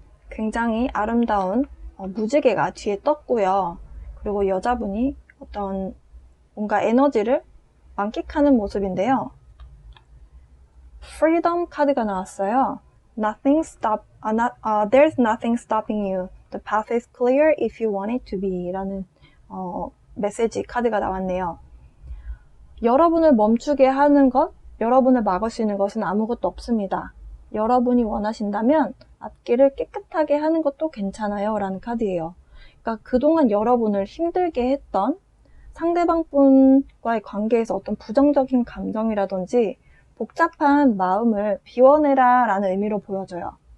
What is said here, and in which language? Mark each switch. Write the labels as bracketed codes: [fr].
[ko] 굉장히 아름다운 무지개가 뒤에 떴고요. 그리고 여자분이 어떤 뭔가 에너지를 만끽하는 모습인데요. Freedom 카드가 나왔어요. [en] There's nothing stopping you. The path is clear if you want it to be [ko] 라는 메시지 카드가 나왔네요. 여러분을 멈추게 하는 것, 여러분을 막을 수 있는 것은 아무것도 없습니다. 여러분이 원하신다면 앞길을 깨끗하게 하는 것도 괜찮아요 라는 카드예요. 그러니까 그동안 여러분을 힘들게 했던 상대방 분과의 관계에서 어떤 부정적인 감정이라든지 복잡한 마음을 비워내라 라는 의미로 보여져요.